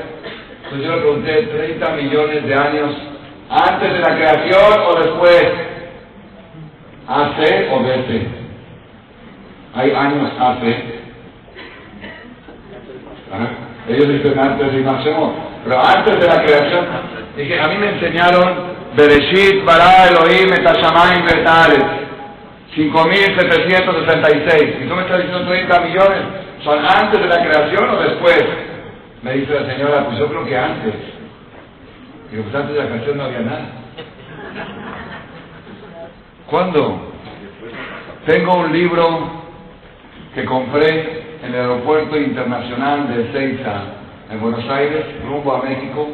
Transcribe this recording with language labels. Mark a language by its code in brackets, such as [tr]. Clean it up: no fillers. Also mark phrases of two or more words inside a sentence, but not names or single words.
[es] Entonces yo le pregunté, 30 millones de años antes de la creación o después, hace o desde. Hay años hace. Ellos dicen antes de Maximo, pero antes de la creación. Dije, a mí me enseñaron [he] בראשית ברא אלהים את השמים ואת הארץ, [es] 5.766. Y tú me estás diciendo 30 millones, ¿son antes de la creación o después? Me dice la señora, pues yo creo que antes. Digo, pues antes de la creación no había nada. ¿Cuándo? Tengo un libro que compré en el aeropuerto internacional de Ezeiza, en Buenos Aires, rumbo a México.